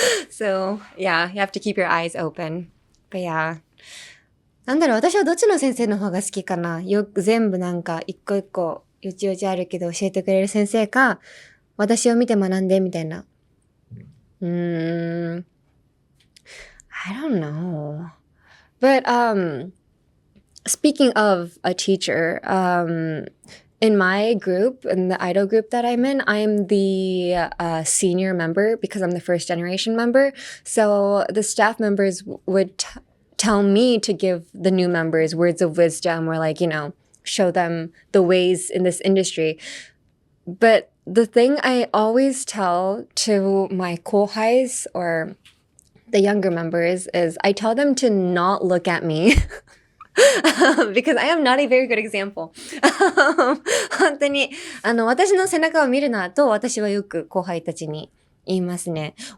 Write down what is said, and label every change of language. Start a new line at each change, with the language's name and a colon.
English: So yeah, you have to keep your eyes open. But yeah.
Japanese: なんだろう、私はどっちの先生の方が好きかな。よく全部なんか一個一個よちよちあるけど教えてくれる先生か、私を見て学んでみたいな。
English: I don't know. But speaking of a teacher, in my group, in the idol group that I'm in, I'm the senior member because I'm the first generation member. So the staff members would tell me to give the new members words of wisdom or like, you know, show them the ways in this industry. But the thing I always tell to my kohais or the younger members is I tell them to not look at me because I am not a very good example.
Japanese: 本当に私の背中を見るなと私はよく後輩たちに言いますね。